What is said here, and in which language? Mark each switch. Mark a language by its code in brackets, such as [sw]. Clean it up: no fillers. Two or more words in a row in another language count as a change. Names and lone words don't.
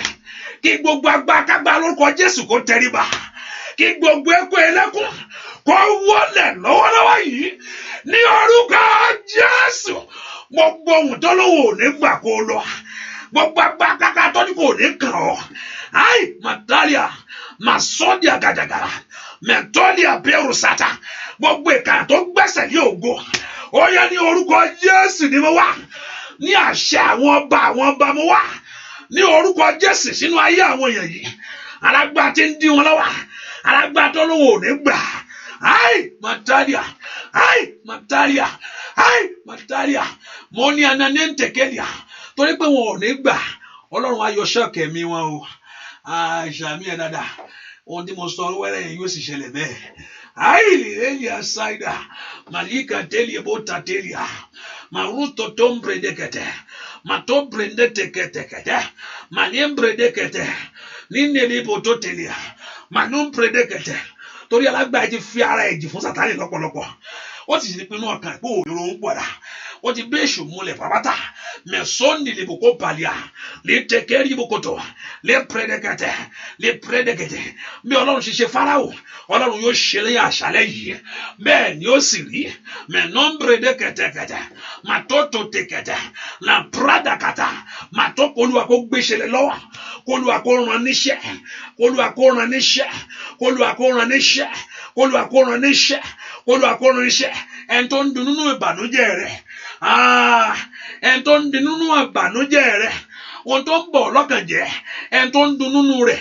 [yo] Kí gbogbo agbákágbá lórúkọ Jésù kó tẹríba. Kí gbogbo ẹkún ẹlẹ́kún kó wọlé lọ́wọ́lọ́wọ́ yìí. Ní orúkọ Jésù. Gbogbo ohun tó lówó ò ní gbà kó lọ. Gbogbo agbákágbá tó ní kò ní kàn ọ́. Ai matalia masodia gadagara mentolia berusata gbogbo ìkà tó gbẹ́sẹ̀ lé ògo ó yá ní orúkọ Jésù ni mo wá ní àṣẹ àwọn ọba mo wá ní orúkọ Jésù sínú ayé àwọn èèyàn yìí alágbára tí ń dí wọn lọ́wọ́, alágbára tó lówó ò ní gbà. Mataria, Mataria, Mataria, mo ní ananentekelia, torí pé wọn ò ní gbà. Ọlọ́run á yọ ṣọ́ọ̀kì ẹ̀mí wọn o. Ṣàmì ẹ̀ dáadáa, ohun tí mo sọ wẹ́rẹ́ yẹn yóò sì ṣẹlẹ̀ bẹ́ẹ̀. Elia Saida, Malika Telia Bota Telia, Maruto Tombre de Kete, Matombre de Tekete, Malembre de Kete, Nineli Boto Telia, Manombre de Kete. Torí alágbára ti fi ara ẹ̀jì fún Sátánì lọ́pọ̀lọpọ̀. Ó sì ti pinnu ọkàn pé òun ń pọ̀dà. Ó ti bẹ́ èṣù múlẹ̀ pàápàá. Mẹ̀sọ́ndì lè bòkó pàlíà. Lè tẹ̀kẹ́rì bòkòtò. Lè pẹ́ẹ́dẹ́gẹ̀tẹ̀. Bí Ọlọ́run ṣe ṣe Fáráò, Ọlọ́run yóò ṣe lẹ́yìn àṣálẹ́ yìí. Bẹ́ẹ̀ ni ó sì rí. Mẹ̀nọ́mbredẹ́kẹ̀tẹ̀kẹ̀tẹ̀. Màtótó tẹ̀kẹ̀tẹ̀. La pradàkàtà. Màtó Olúwa kó gbéṣẹ́lẹ̀ lọ́wọ́. Olúwa kó rán níṣẹ́. Olúwa kó rán níṣẹ́. Olúwa kó rán níṣẹ́. Olúwa kó rán níṣẹ́. Olúwa kó rán níṣẹ́. Ẹni tó ń dùn nínú ìbànújẹ́ rẹ̀. Ẹni tó ń dùn nínú ìbànújẹ́ rẹ̀. Ohun tó ń bọ̀ lọ́kàn jẹ́. Ẹni tó ń dùn nínú rẹ̀.